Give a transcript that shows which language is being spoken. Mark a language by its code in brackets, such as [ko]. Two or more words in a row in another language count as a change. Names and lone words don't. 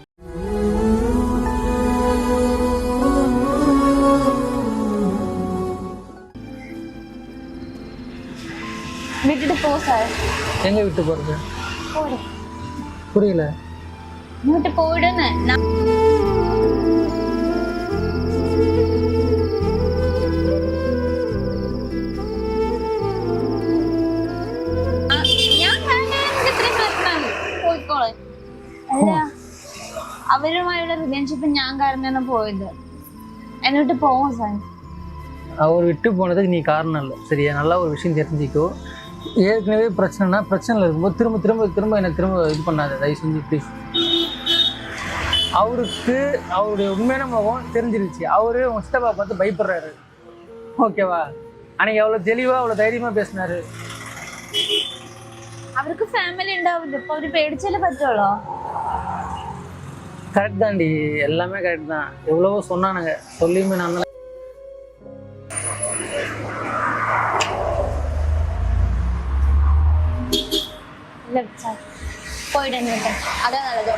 [ta] விட்டுட்டு போ சார். எங்கே விட்டு போகிறது? போடு. புரியல. விட்டு போயிடுன்னு நான் [ml] അല്ല അവരുമായുള്ള റിലേഷൻഷിപ്പ് ഞാൻ കാരണമാണ് പോയത്. എന്നിട്ട് പോവും സാർ. [ta] அவர் விட்டு போனதுக்கு நீ காரணம் இல்லை, சரியா? நல்லா ஒரு விஷயம் தெரிஞ்சிக்கோ. ஏற்கனவே பிரச்சனைனா பிரச்சனையில் இருக்கும்போது திரும்ப திரும்ப திரும்ப எனக்கு திரும்ப இது பண்ணாத, தயவு செஞ்சு ப்ளீஸ். அவருக்கு அவருடைய உண்மையான முகம் தெரிஞ்சிருச்சு. அவரு உங்க சித்தப்பா பார்த்து பயப்படுறாரு, ஓகேவா? அன்னைக்கு அவ்வளோ தெளிவாக அவ்வளோ தைரியமாக பேசினாரு. [ml] അവർക്ക് ഫാമിലി ഉണ്ടാവില്ല, ഇപ്പൊ അവര് പേടിച്ചാലേ പറ്റുള്ളൂ. [ta] கரெக்ட் தாண்டி, எல்லாமே கரெக்ட் தான். எவ்வளவோ சொன்னானுங்க, சொல்லியுமே நான் தான். இல்ல சார், போயிடு. அதான் நல்லது.